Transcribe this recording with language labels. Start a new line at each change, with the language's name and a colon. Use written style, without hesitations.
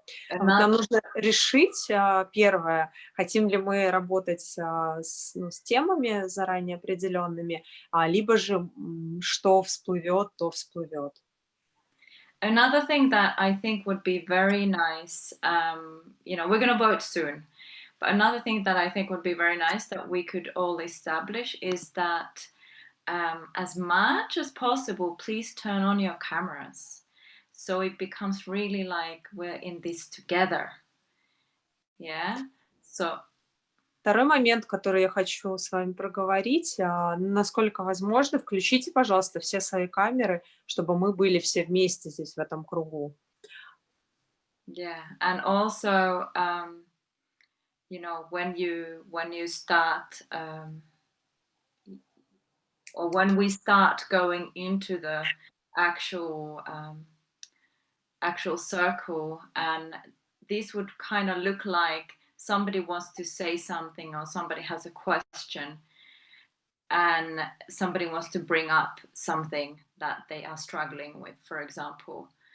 Russian: Нам нужно решить, первое, хотим ли мы работать с темами заранее определенными, либо же что всплывет, то всплывет.
English: Another thing that I think would be very nice, we're going to vote soon, but another thing that I think would be very nice that we could all establish is that as much as possible, please turn on your cameras. So it becomes really like we're in this together. Yeah. So.
Russian: Второй момент, который я хочу с вами проговорить, насколько возможно, включите, пожалуйста, все свои камеры, чтобы мы были все вместе здесь в этом кругу.
English: Yeah, and also, when you start, or when we start going into the actual circle, and this would kind of look like somebody wants to say something, or somebody has a question, and somebody wants to bring up something that they are struggling with, for example.